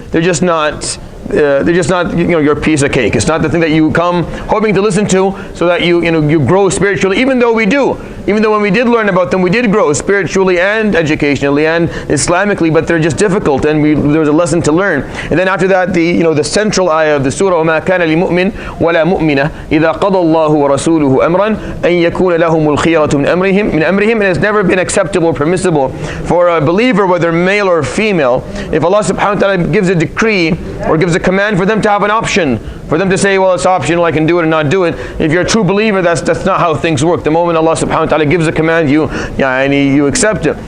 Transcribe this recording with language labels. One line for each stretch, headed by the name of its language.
English: They're just not your piece of cake. It's not the thing that you come hoping to listen to so that you grow spiritually, even though we do. Even though when we did learn about them, we did grow spiritually and educationally and Islamically, but they're just difficult, and there was a lesson to learn. And then after that, the central ayah of the surah,
Arabic: وَمَا كَانَ لِمُؤْمِنٍ وَلَا مُؤْمِنَةٍ إِذَا قَضَى اللَّهُ وَرَسُولُهُ أَمْرًا أَن يَكُونَ لَهُمُ الْخِيَرَةُ مِنْ أَمْرِهِمْ.
English: And it's never been acceptable or permissible for a believer, whether male or female, if Allah subhanahu wa ta'ala gives a decree or gives a command, for them to have an option, for them to say, well, it's optional, I can do it or not do it. If you're a true believer, that's not how things work. The moment Allah subhanahu wa ta'ala gives a command, you accept it.